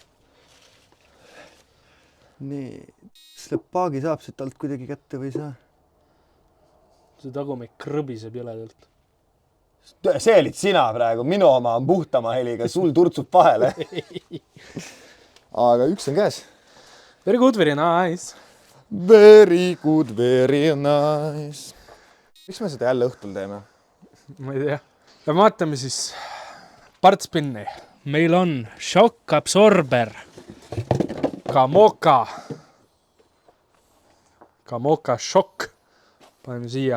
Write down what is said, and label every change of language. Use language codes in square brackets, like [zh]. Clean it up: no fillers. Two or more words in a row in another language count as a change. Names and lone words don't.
[et] Nii, selle paagi saab siit alt kuidagi kätte või ei saa? See tagumik krõbiseb jõledalt. See olid sina praegu, minu oma on puhtama heliga, sul turtsub vahele. Aga üks on käes. [en] Very good, very nice. Very good, very nice. [et] Miks me seda jälle õhtul teeme? Ma ei tea. Ja vaatame siis partspinni. Meil on Shock Absorber. Kamoka Shock. Paneme siia.